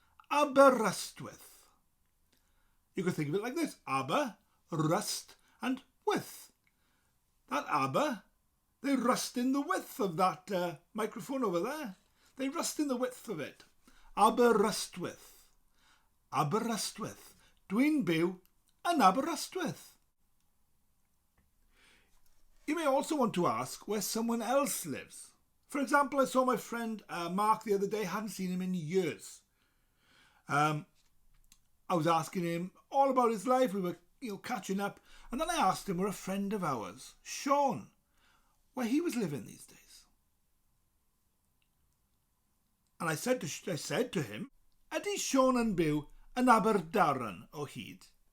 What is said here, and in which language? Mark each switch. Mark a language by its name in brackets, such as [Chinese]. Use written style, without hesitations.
[English] Aberystwyth. You could think of it like this. Aber, rust, and with. That aber, they rust in the width of that microphone over there. They rust in the width of it. Aberystwyth. Aberystwyth. [Welsh] Dwi'n byw yn Aberystwyth. [English] You may also want to ask where someone else lives. For example, I saw my friend Mark the other day. Hadn't seen him in years. I was asking him all about his life. We were catching up. And then I asked him where a friend of ours, Sean, where he was living these days. And I said to him, [Welsh] ydy Sean yn byw yn Aberdaron o hyd?